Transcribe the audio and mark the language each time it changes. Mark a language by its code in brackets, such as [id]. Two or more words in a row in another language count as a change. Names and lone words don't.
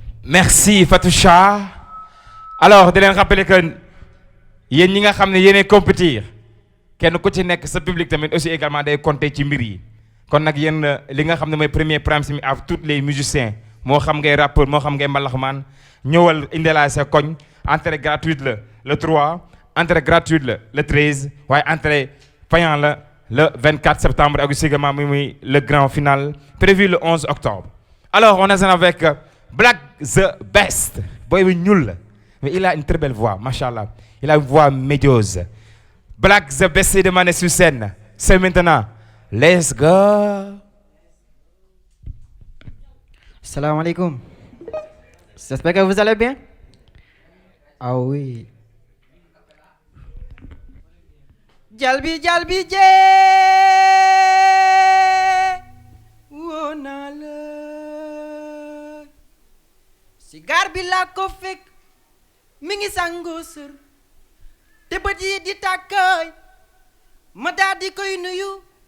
[fr] Merci Fatoucha. [wo] Alors, di leen [fr] rappeler que [wo] yéen ñi nga xam ne yéenay compétir, kenn ku ci nekk sa public tamit [fr] aussi également [wo] day compter ci mbir yi. Kon nag yéen, euh, li nga xam ne mooy [fr] premier prime [wo] mi [fr] à tous les musiciens, [wo] moo xam ngay rappeur, moo xam ngay mbalaxmaan, ñëwal indi la sa koñ, [fr] entrée gratuite la le trois, entrée gratuite la le treize, waaye entrée payant la le vingt-quatre septembre ak aussi également muy, muy le grand final prévu le onze octobre. Alors, on est avec, euh, Black the Best. [wo] Boy bi ñuul la, [fr] mais il a une très belle voix, machallah. Il a une voix médieuse. Black the Best est demandé sur scène. C'est maintenant. [en] Let's go. [ar] Salam alaikum. [fr] J'espère que vous allez bien. Ah oui. [wo] Jalbi, jalbi, jee. Woo naa la. Si gaar bi laa ko fekk. Mi ngi sangoo sër. Te bët yi di tàkkaay. Ma daa di koy nuyu.